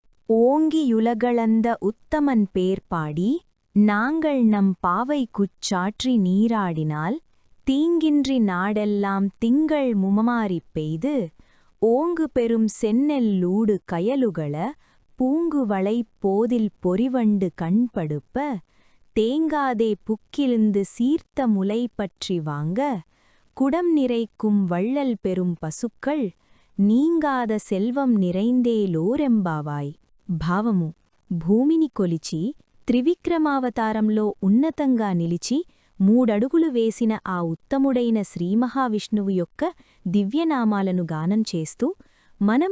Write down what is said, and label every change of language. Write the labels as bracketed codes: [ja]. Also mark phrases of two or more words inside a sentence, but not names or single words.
[ta] ஓங்கியுலகளந்த உத்தமன் பேர் பாடி நாங்கள் நம் பாவைக்குச் சாற்றி நீராடினால் தீங்கின்றி நாடெல்லாம் திங்கள் முமமாரிப் பெய்து ஓங்கு பெரும் செந்நெல்லூடு கயலுகள பூங்குவளை போதில் பொறிவண்டு கண்படுப்ப தேங்காதே புக்கிழுந்து சீர்த்த முலை பற்றி வாங்க குடம் நிறைக்கும் வள்ளல் பெரும் பசுக்கள் நீங்காத செல்வம் நிறைந்தேலோர் எம்பாவாய். [te] భావము భూమిని కొలిచి త్రివిక్రమావతారంలో ఉన్నతంగా నిలిచి మూడడుగులు వేసిన ఆ ఉత్తముడైన శ్రీమహావిష్ణువు యొక్క దివ్యనామాలను గానం చేస్తూ మనం